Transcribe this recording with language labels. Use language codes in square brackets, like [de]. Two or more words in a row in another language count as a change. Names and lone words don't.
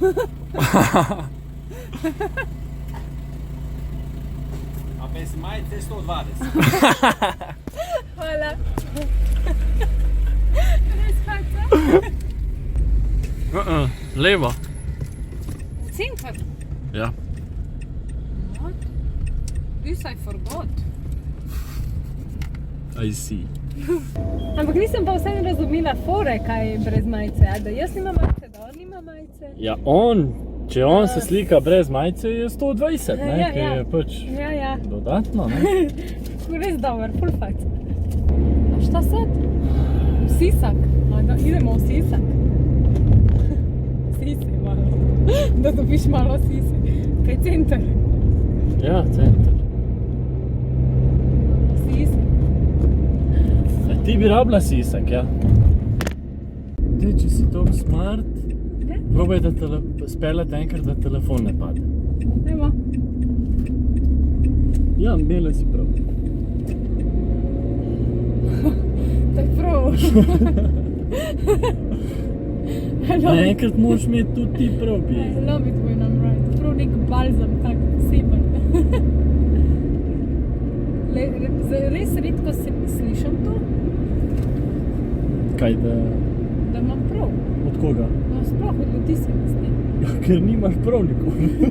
[sl] A bez majice 120. Hvala. Res faca. Levo. Center. Ja. [en] What? This I forgot. I see. [sl] Ampak nisem pa vseeno razumela fore, kaj je brez majice. A da jaz nimam majice, da on nima majice. Ja, če on se slika brez majice, je 120, ne? Ja, Ker je pač Ja. dodatno, ne? Res dober, full fac. [hr] A šta sad? [sl] V Sisak. A da idemo v Sisak. Sise malo. Da dobiš malo sise. Kaj center? Ja, center. Sise. Ti bi rabila sisak, ja? Dej, če si toliko smart, probaj da speljati enkrat, da telefon ne pade. Evo. Ja, imela si prav. To je prav. Enkrat moraš imeti tudi ti prav, [en] I bi. love it when I'm right. [sl] Prav nek balzam, tak poseben. Res redko slišam to, Kaj da... da imam prav. Od koga? No, sploh od ljudi se mi zdi. Ja, ker nimaš prav nikoli.